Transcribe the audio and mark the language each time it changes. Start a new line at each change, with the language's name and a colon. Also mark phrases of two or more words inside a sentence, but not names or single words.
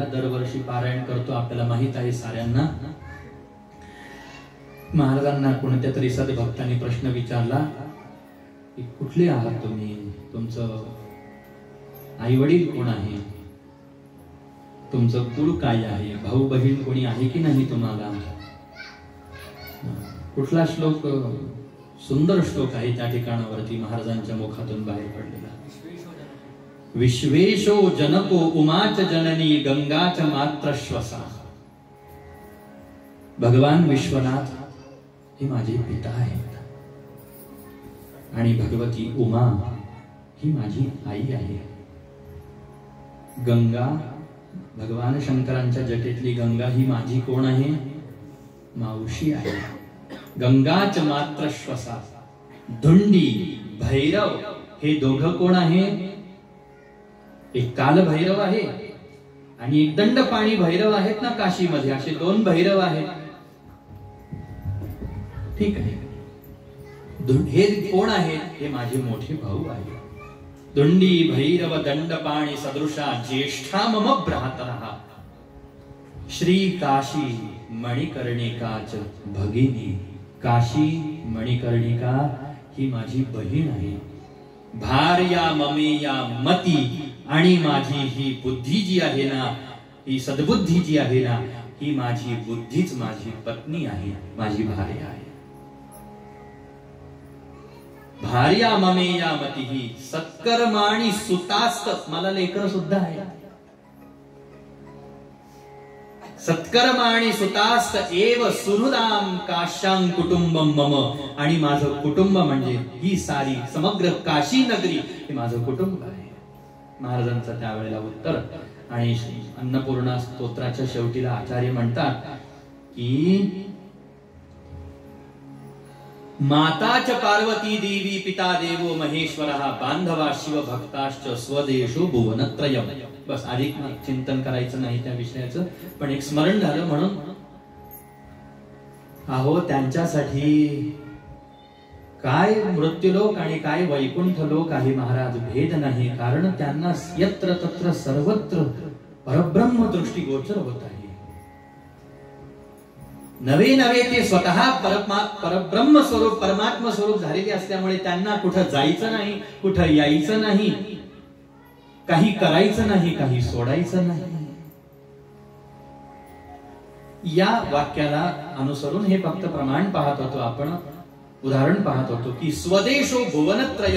Marathi: दरवर्षी पारायण करतो, आपल्याला माहित आहे साऱ्यांना. महाराजांना कोणत्या तरी सद्भक्तांनी प्रश्न विचारला की कुठले आहात तुम्ही, तुमचं आई वडील कोण आहे, तुमचं कुळ काय आहे, भाऊ बहीण कोणी आहे की नाही तुम्हाला. कुठला श्लोक, सुंदर श्लोक आहे त्या ठिकाणावरती महाराजांच्या मुखातून बाहेर पडलेला.
Sanskrit: विश्वेशो जनको उमाच जननी गंगाच मात्र श्वसा.
Marathi: भगवान विश्वनाथ हे माझे पिता आहेत आणि भगवती उमा ही माझी आई आहे. गंगा, भगवान शंकरांच्या जटेतली गंगा ही माझी कोण आहे? मावशी आहे.
Sanskrit: गंगाच मात्र श्वसा.
Marathi: धुंडी, भैरव हे दोघं कोण आहे? एक काल भैरव आहे आणि एक दंडपाणी भैरव आहेत ना काशीमध्ये, असे दोन भैरव आहेत. ठीक आहे. हे कोण आहेत? हे माझे मोठे भाऊ आहेत.
Sanskrit: दुंडी भैरव दंडपाणी सदृशा ज्येष्ठा मम भ्रातरः. श्री काशी मणिकर्णिकाच भगिनी.
Marathi: काशी मणिकर्णिका ही माझी बहीण आहे.
Sanskrit: भार्या ममेया मती.
Marathi: आणि माझी ही बुद्धी जी आहे ना, ही सद्बुद्धी जी आहे ना, ही माझी बुद्धीच माझी पत्नी आहे, माझी भार्या आहे.
Sanskrit: भार्या ममेया मती ही सत्कर्माणी सुतास्त.
Marathi: मला लेकर सुद्धा आहे.
Sanskrit: सत्कर्माणी सुतास्त एव सुहृदाम काश्यां कुटुंबम मम.
Marathi: आणि माझं कुटुंब म्हणजे ही सारी समग्र काशी नगरी हे माझं कुटुंब आहे. महाराजांचं त्यावेळेला उत्तर. आणि अन्नपूर्णा स्तोत्राच्या शेवटीला आचार्य म्हणतात की
Sanskrit: माताच पार्वती देवी पिता देवो महेश्वरः बांधवा शिव भक्ताश्च स्वदेशो भुवनत्रयम्.
Marathi: बस अधिक चिंतन करायचं नाही त्या विषयाचं, पण एक स्मरण झालं म्हणून. अहो त्यांच्यासाठी काय मृत्यूलोक आणि काय वैकुंठ लोक आहे महाराज, भेद नाही. कारण त्यांना
Sanskrit: यत्र तत्र सर्वत्र परब्रह्म
Marathi: दृष्टी गोचर होत आहे. नवे नवे ते स्वतः परब्रह्म स्वरूप परमात्मा स्वरूप झालेले असल्यामुळे त्यांना कुठं जायचं नाही, कुठं यायचं नाही, काही करायचं नाही, काही सोडायचं नाही. या वाक्याला अनुसरून हे फक्त प्रमाण पाहत होतो आपण, उदाहरण पाहत होतो की
Sanskrit: स्वदेशो भुवनत्रयम.